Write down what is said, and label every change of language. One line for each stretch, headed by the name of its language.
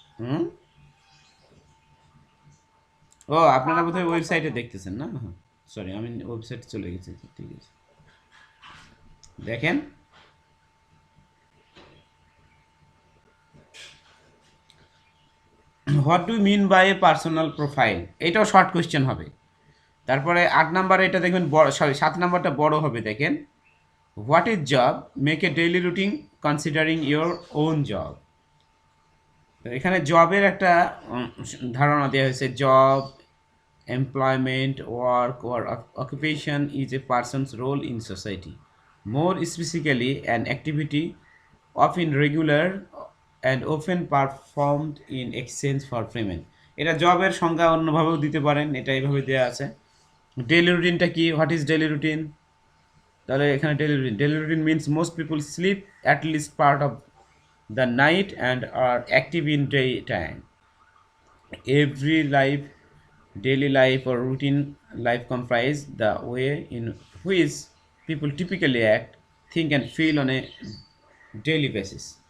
Bangla: হুম, ও আপনারা বোধহয় ওয়েবসাইটে দেখতেছেন না, সরি আমি ওয়েবসাইটে চলে গেছি, ঠিক আছে দেখেন,
English: what do mean by a personal profile,
Bangla: এটাও শর্ট কোয়েশ্চেন হবে। তারপরে 8 নাম্বারে এটা দেখবেন বড়, সরি 7 নাম্বারটা বড় হবে, দেখেন,
English: What is job, make a daily routine considering your own job.
Bangla: এখানে জবের একটা ধারণা দেওয়া হয়েছে,
English: Job, employment, work or occupation is a person's role in society, more specifically an activity often regular and often performed in exchange for payment.
Bangla: এটা জবের সংজ্ঞা অন্যভাবেও দিতে পারেন, এটা এইভাবে দেওয়া আছে। ডেইলি রুটিনটা কি,
English: What is daily routine?
Bangla: তাহলে এখানে
English: Daily routine means most people sleep at least part of the night and are active in daytime. Every life, daily life or routine life comprise the way in which people typically act, think and feel on a daily basis.